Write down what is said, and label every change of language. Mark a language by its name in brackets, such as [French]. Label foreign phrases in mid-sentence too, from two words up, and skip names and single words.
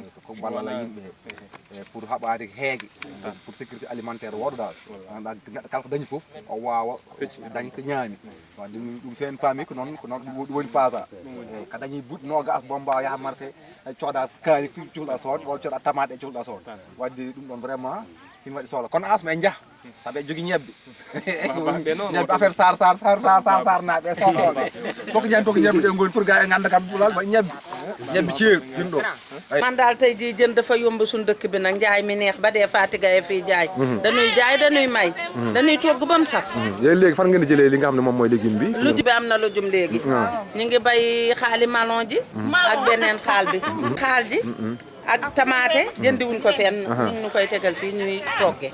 [Fula] ko wallala yimɓe pour haɓade heegue [French] pour sécurité alimentaire [Fula] woɗo dal ganduɗa neɗɗo kala ko dañi foof o wawa dañ ko ñaami wadde ɗum sen paami ko noon ɗum woni pasa ka dañi buɗ nogas bo mbawa yaha marché coɗa kaani cuhɗa sood walla coɗa tamate e cuhɗa sood wadde ɗum ɗon vraiment hin waɗi sohla kono asma en jaha saɓe jogui ñebbe non ñebbe affaire sar naaɓe sohloɓe foko ñebbe ɗe goni pour ga e ganda kam ɓulal ba ñebbe ceeru hin ɗo [Wolof] man daal tey jii jën dafa yomb suñu dëkk bi nag njaay mi neex ba dee Fatiga yi fii jaay dañuy jaay dañuy may dañuy togg ba mu saf yéen léegi fan ngeen di jëlee li nga xam ne moom mooy légume bi lujum bi am na lujum léegi ñu ngi bay xaali malon ji ak beneen xaal ji ak tamaate jëndiwuñ ko fenn ñu koy tegal fii ñuy togge